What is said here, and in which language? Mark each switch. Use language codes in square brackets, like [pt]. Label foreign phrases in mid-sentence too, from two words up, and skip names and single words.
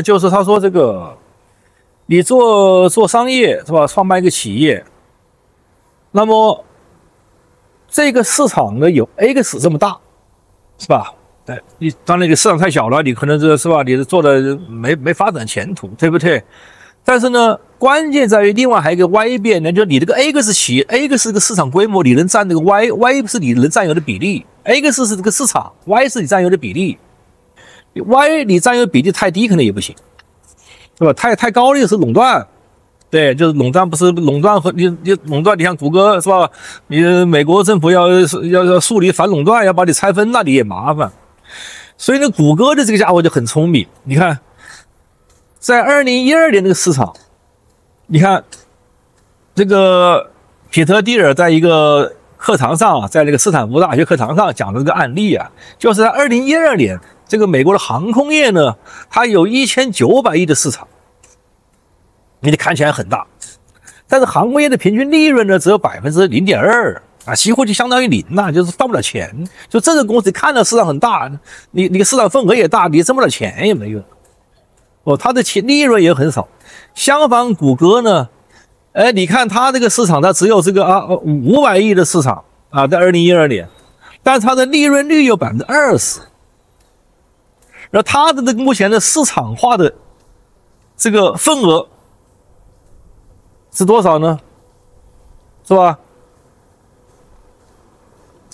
[zh] 就是他說這個你做商業是吧，創辦一個企業，那麼這個市場呢有 X 這麼大，是吧？對，你當然你市場太小了，你可能是吧，你做的沒發展前途，對不對？但是呢，關鍵在於另外還有一個 Y 變呢，就是你這個 X 企業 ，X 是個市場規模，你能占這個 Y 是你能占有的比例 ，X 是這個市場 ，Y 是你占有的比例 ，Y 你占有的比例太低可能也不行，是吧？太高的是壟斷，對，就是垄斷，不是壟斷和你壟斷，你像谷歌是吧？你美國政府要樹立反壟斷，要把你拆分，那你也麻煩。所以呢，谷歌的這個家伙就很聰明，你看。在2012年這個市場，你看這個彼得蒂爾在一個課堂上啊，在那個斯坦福大學課堂上講的這個案例啊，就是在2012年，這個美國的航空業呢，它有1900億的市場，你看起來很大，但是航空業的平均利潤呢只有 0.2%啊，幾乎就相當於0吶，就是賺不了錢。就這個公司看到市場很大，你市場份額也大，你掙不了錢也沒用。它的利潤也很少。相反，谷歌呢，你看它這個市場，它只有這個500億的市場啊，在2012年，但它的利潤率有 20%。然後它的這個目前的市場化的這個份額是多少呢？是吧？